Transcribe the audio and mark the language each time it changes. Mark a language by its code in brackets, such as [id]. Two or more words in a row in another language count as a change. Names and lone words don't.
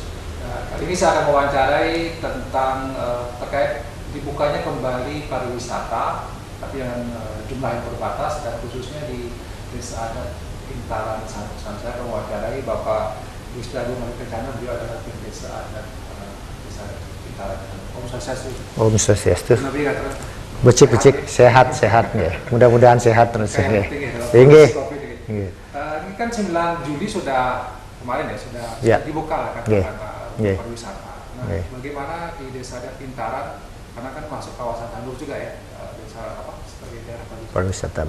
[id] Nah, kali ini saya akan mewawancarai tentang terkait dibukanya kembali pariwisata, tapi yang jumlah yang terbatas dan khususnya di Desa Adat Intaran Santosan. Saya akan mewawancarai Bapak Wisda Agung Kencana, beliau adalah tim Desa Adat Intaran. Om Swastiastu. Om Swastiastu. Nabi kata. [ban] Becik-becik, [id] sehat ya. Mudah-mudahan sehat terus ya. Tinggi. Ini kan 9 Juli sudah kemarin sudah dibuka lah kan pariwisata. Nah, bagaimana di Desa Adat Intaran, karena kan masuk kawasan Tandur juga ya, desa sebagai daerah pariwisata.